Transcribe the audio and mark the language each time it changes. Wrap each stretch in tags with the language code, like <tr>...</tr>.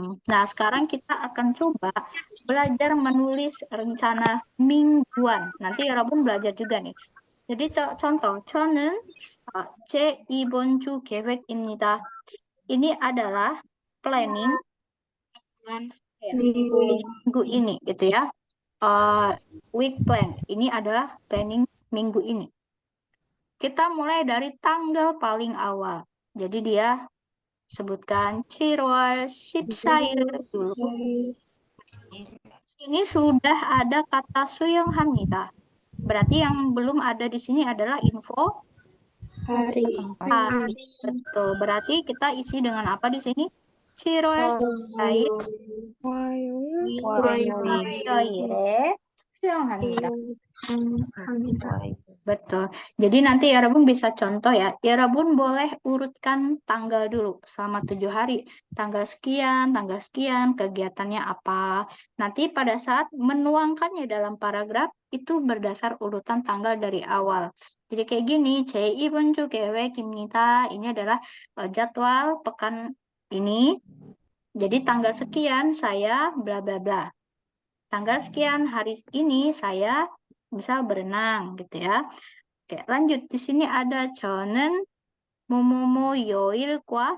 <id>Nah, sekarang kita akan coba belajar menulis rencana mingguan. Nanti</id> <ko>여러분</ko> <id>belajar juga nih. Jadi contoh,</id> <ko>저는 제 이번 주 계획입니다.</ko> <id>Ini adalah planning minggu ini gitu ya. Week plan. Ini adalah planning minggu ini. Kita mulai dari tanggal paling awal. Jadi dia sebutkan 7월 14일 dulu. Sini sudah ada kata 수영합니다. Berarti yang belum ada di sini adalah info Hari. Betul. Berarti kita isi dengan apa di sini?</id> <ko>7월 14일 화요일에 수영합니다.</ko> <id>Betul. Jadi nanti Yarabun bisa contoh ya. Yarabun boleh urutkan tanggal dulu selama 7 hari. Tanggal sekian, kegiatannya apa. Nanti pada saat menuangkannya dalam paragraf itu berdasar urutan tanggal dari awal. Jadi kayak gini,</id> <ko>제 이번 주 계획입니다.</ko> <id>Ini adalah jadwal pekan ini. Jadi tanggal sekian saya bla bla bla. Tanggal sekian hari ini saya misal berenang gitu ya. Oke, lanjut. Di sini ada</id> <ko>저는 뭐뭐뭐 요일과.</ko>